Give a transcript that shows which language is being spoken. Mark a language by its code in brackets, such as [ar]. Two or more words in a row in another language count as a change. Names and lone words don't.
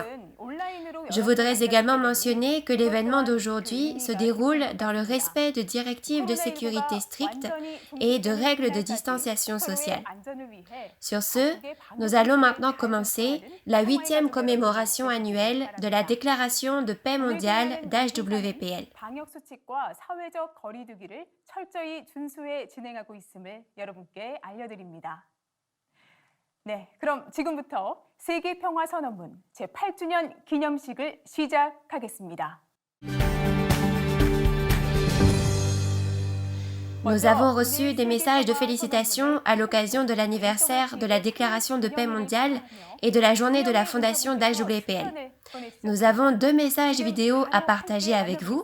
[fr] Je voudrais également mentionner que l'événement d'aujourd'hui se déroule dans le respect de directives de sécurité strictes et de règles de distanciation sociale. Sur ce, nous allons maintenant commencer la 8e commémoration annuelle de la Déclaration de paix mondiale d'HWPL. [ko] 네, 그럼 지금부터 세계평화선언문 제8주년 기념식을 시작하겠습니다. [fr] Nous avons reçu des messages de félicitations à l'occasion de l'anniversaire de la Déclaration de paix mondiale et de la journée de la fondation d'HWPL. Nous avons 2 messages vidéo à partager avec vous.